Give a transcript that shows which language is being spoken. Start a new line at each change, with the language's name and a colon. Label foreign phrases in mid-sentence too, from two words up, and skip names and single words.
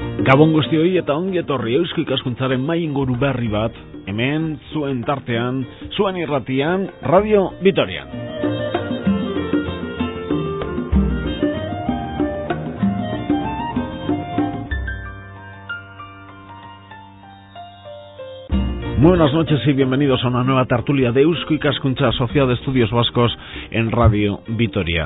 Basque: Gabon guztioi eta ongi etorri Eusko Ikaskuntzaren mahai inguru berri bat, hemen, zuen tartean, zuen irratian, Radio Vitorian.
Spanish: Buenas noches y bienvenidos a una nueva tertulia de Eusko Ikaskuntza, Sociedad de Estudios Vascos en Radio Vitoria.